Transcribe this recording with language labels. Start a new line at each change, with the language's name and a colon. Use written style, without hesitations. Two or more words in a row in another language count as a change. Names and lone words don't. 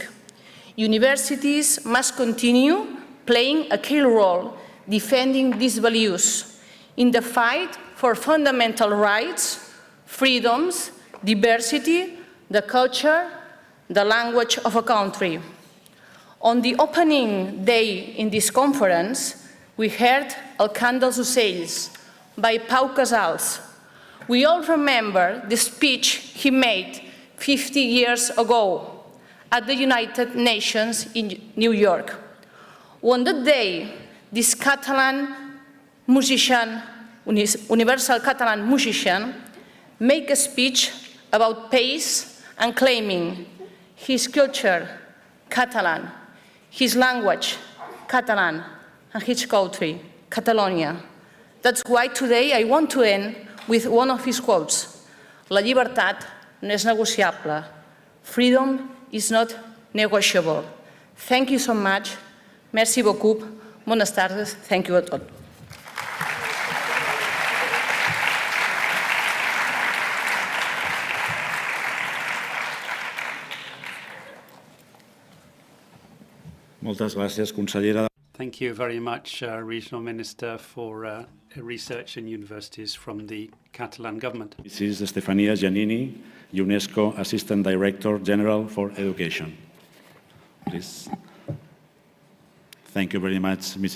English: Universities must continue playing a key role defending these values in the fight for fundamental rights, freedoms, diversity, the culture, the language of a country. On the opening day in this conference, we heard El cant dels ocells by Pau Casals. We all remember the speech he made 50 years ago at the United Nations in New York. On that day, this Catalan musician, universal Catalan musician, made a speech about peace and claiming his culture, Catalan, his language, Catalan, and his country, Catalonia. That's why today I want to end with one of his quotes.
Catalan: La llibertat no és negociable.
English: Freedom is not negotiable. Thank you so much.
French: Merci beaucoup.
Spanish: Buenas tardes.
English: Thank you
Catalan: a tots. Moltes gràcies, consellera.
English: Thank you very much, Regional Minister for Research and Universities from the Catalan Government. This is Stefania Giannini, UNESCO Assistant Director General for Education. Please. Thank you very much, Mrs.